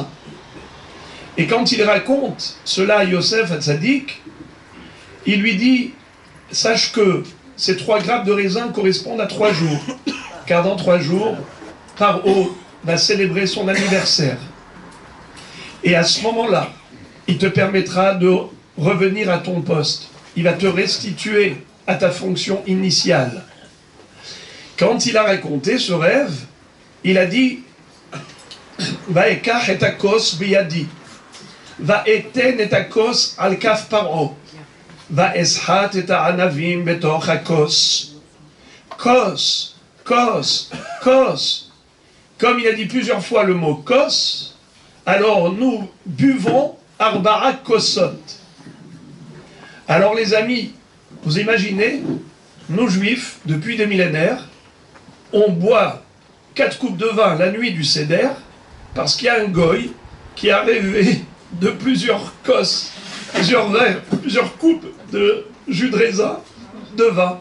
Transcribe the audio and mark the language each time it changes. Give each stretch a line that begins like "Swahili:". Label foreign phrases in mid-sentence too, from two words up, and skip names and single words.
French: Et quand il raconte cela à Yosef Hatzadik, il lui dit, sache que ces 3 grappes de raisin correspondent à 3 jours, car dans 3 jours, Paro va célébrer son anniversaire. Et à ce moment-là, il te permettra de revenir à ton poste. Il va te restituer à ta fonction initiale. Quand il a raconté ce rêve, il a dit
Hebrew: ואקח את הכוס בידי, ואתן את הכוס על כף פרעה, ואשחט את הענבים בתוך הכוס. Kos, kos, kos.
French: Comme il a dit plusieurs fois le mot kos, alors nous buvons
Hebrew: ארבע כוסות.
French: Alors les amis, vous imaginez, nous juifs, depuis des millénaires, on boit 4 coupes de vin la nuit du Seder, parce qu'il y a un goy qui a rêvé de plusieurs kos, plusieurs verres, plusieurs coupes de jus de raisin, de vin.